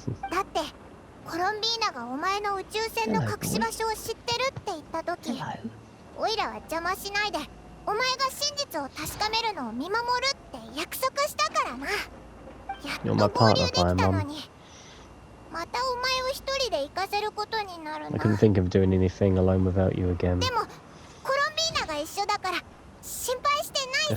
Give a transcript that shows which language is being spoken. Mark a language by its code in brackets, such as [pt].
[ja] だってコロンビーナがお前の宇宙船の隠し場所を知ってるって言った時、オイラは邪魔しないでお前が真実を確かめるのを見守るって約束したからな。やっと合流できたのに、またお前を一人で行かせることになるな。 [en] I couldn't think of doing anything alone without you again. [ja] でもコロンビーナが一緒だから心配してないぞ。